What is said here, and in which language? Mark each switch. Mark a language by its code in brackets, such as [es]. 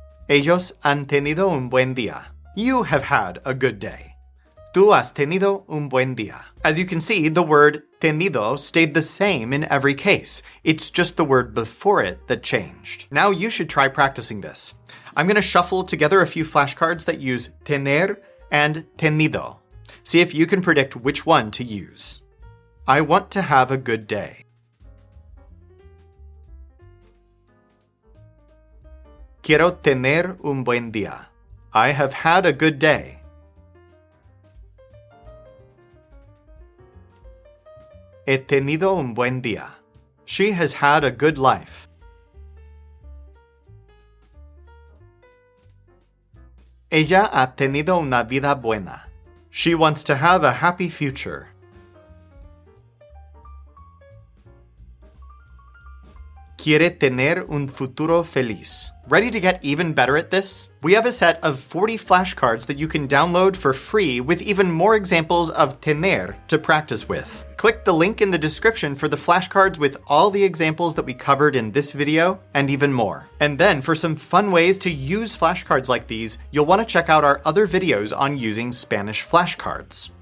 [es] Ellos han tenido un buen día. [en] You have had a good day. [es] Tú has tenido un buen día. [en] As you can see, the word tenido stayed the same in every case. It's just the word before it that changed. Now you should try practicing this. I'm going to shuffle together a few flashcards that use tener and tenido. See if you can predict which one to use. I want to have a good day. [es] Quiero tener un buen día. [en] I have had a good day. [es] He tenido un buen día. [en] She has had a good life. [es] Ella ha tenido una vida buena. [en] She wants to have a happy future. [es] Quiere tener un futuro feliz. [en] Ready to get even better at this? We have a set of 40 flashcards that you can download for free with even more examples of tener to practice with. Click the link in the description for the flashcards with all the examples that we covered in this video and even more. And then for some fun ways to use flashcards like these, you'll want to check out our other videos on using Spanish flashcards.